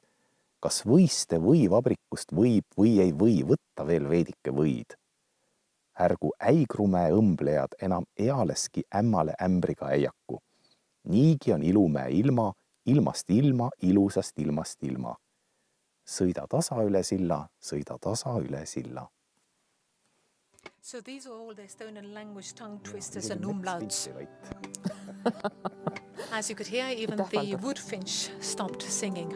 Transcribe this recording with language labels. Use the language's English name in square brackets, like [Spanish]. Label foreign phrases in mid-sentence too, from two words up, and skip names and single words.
[Estonian] Kas võiste või vabrikust võib või ei või võtta veel veidike võid? Ärgu äigrumäe õmblejad enam ealeski ämmale ämbriga äiaku. Niigi on ilumäe ilma, ilmast ilma, ilusast ilmast ilma. Sõida tasa üle silla, sõida tasa üle silla. [English] So these are all the Estonian language tongue twisters and umlauts. As you could hear, even the woodfinch stopped singing.